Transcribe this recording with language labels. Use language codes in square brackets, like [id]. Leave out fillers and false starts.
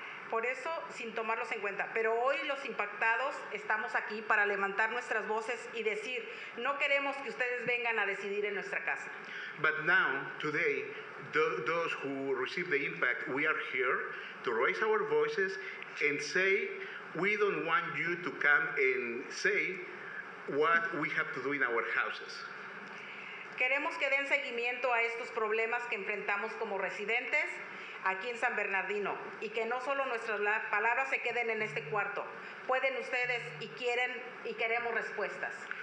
[es] Por eso, sin tomarlos en cuenta. Pero hoy los impactados estamos aquí para levantar nuestras voces y decir, no queremos que ustedes vengan a decidir en nuestra casa. [en] But now, today, those who receive the impact, we are here to raise our voices and say, we don't want you to come and say what we have to do in our houses. [es] Queremos que den seguimiento a estos problemas que enfrentamos como residentes aquí en San Bernardino, y que no solo nuestras palabras se queden en este cuarto. Pueden ustedes y queremos respuestas.